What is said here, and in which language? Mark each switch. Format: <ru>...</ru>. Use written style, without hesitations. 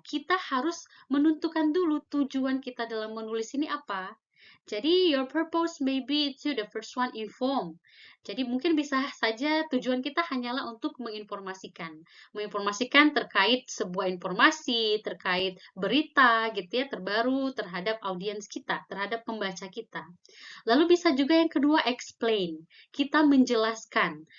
<id>Kita harus menentukan dulu tujuan kita dalam menulis ini apa.</id> <en>Jadi, your purpose may be to the first one inform.</en> <id>Jadi, mungkin bisa saja tujuan kita hanyalah untuk menginformasikan. Menginformasikan terkait sebuah informasi, terkait berita gitu ya, terbaru terhadap audiens kita, terhadap pembaca kita. Lalu bisa juga yang kedua, explain. Kita menjelaskan.</id>